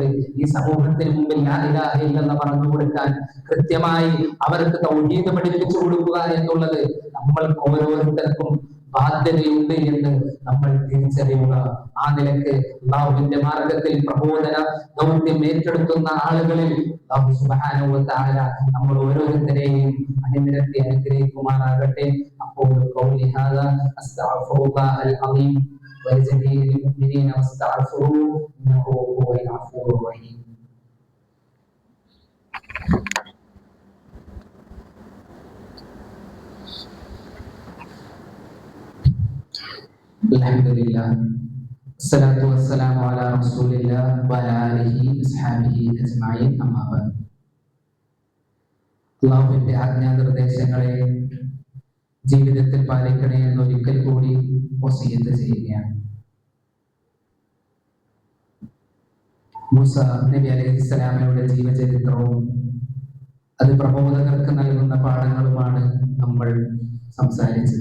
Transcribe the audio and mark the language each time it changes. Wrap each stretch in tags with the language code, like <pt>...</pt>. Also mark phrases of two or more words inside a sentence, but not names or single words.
<ml>ഈ സമൂഹത്തിന് മുമ്പിൽ</ml> <ar>لا إله إلا الله</ar> <ml>പറഞ്ഞു കൊടുക്കാൻ, കൃത്യമായി അവർക്ക് തൗഹീദ് പഠിപ്പിച്ചു കൊടുക്കുക എന്നുള്ളത് നമ്മൾക്ക് ഓരോരുത്തർക്കും ബാധ്യതയുണ്ട് എന്ന് നമ്മൾ തിരിച്ചറിയുക. ആ നിലക്ക് അല്ലാഹുവിന്റെ മാർഗത്തിൽ പ്രബോധന ദൗത്യം ഏറ്റെടുക്കുന്ന ആളുകളിൽ</ml> <ar>الله سبحانه وتعالى</ar> <ml>നമ്മൾ ഓരോരുത്തരെയും അണിനിരത്തി അനുഗ്രഹിക്കുമാറാകട്ടെ.</ml> <ar>അപ്പോൾ قولي هذا أستغفر الله العليم ولجميع المؤمنين واستغفروه انه هو الغفور الرحيم. الحمد لله والصلاة والسلام على رسول الله وعلى آله وصحبه أجمعين. أما بعد,</ar> <ml>അല്ലാഹുവിന്റെ ആജ്ഞാനിർദ്ദേശങ്ങളെ ജീവിതത്തിൽ പാലിക്കണേ എന്ന് ഒരിക്കൽ കൂടി വസിയത്ത് ചെയ്യുകയാണ്. മൂസ നബി അലൈഹിസ്സലാമയുടെ ജീവചരിത്രവും അത് പ്രബോധകർക്ക് നൽകുന്ന പാഠങ്ങളുമാണ് നമ്മൾ സംസാരിച്ചത്.</ml>